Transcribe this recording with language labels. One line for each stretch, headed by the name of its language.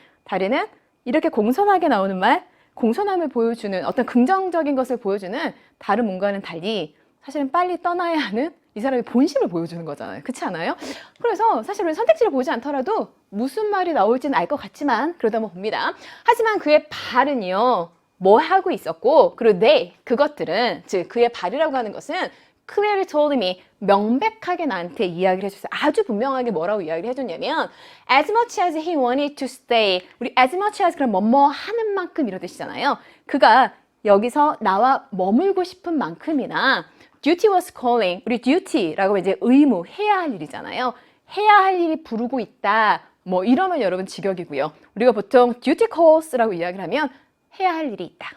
Korean: 다리는 이렇게 공손하게 나오는 말, 공손함을 보여주는 어떤 긍정적인 것을 보여주는 다른 뭔가는 달리 사실은 빨리 떠나야 하는 이 사람의 본심을 보여주는 거잖아요. 그렇지 않아요? 그래서 사실 우리 선택지를 보지 않더라도 무슨 말이 나올지는 알 것 같지만 그러다 한번 봅니다. 하지만 그의 발은요, 뭐 하고 있었고, 그리고 그것들은, 즉 그의 발이라고 하는 것은
English: clearly told me,
Korean: 명백하게 나한테 이야기를 해줬어요. 아주 분명하게 뭐라고 이야기를 해줬냐면
English: as much as he wanted to stay.
Korean: 우리 as much as 그럼 뭐뭐 하는 만큼 이런 뜻이잖아요. 그가 여기서 나와 머물고 싶은 만큼이나
English: duty was calling.
Korean: 우리 duty라고 이제 의무, 해야 할 일이잖아요. 해야 할 일이 부르고 있다. 뭐 이러면 여러분 직역이고요. 우리가 보통 duty calls라고 이야기를 하면 해야 할 일이 있다.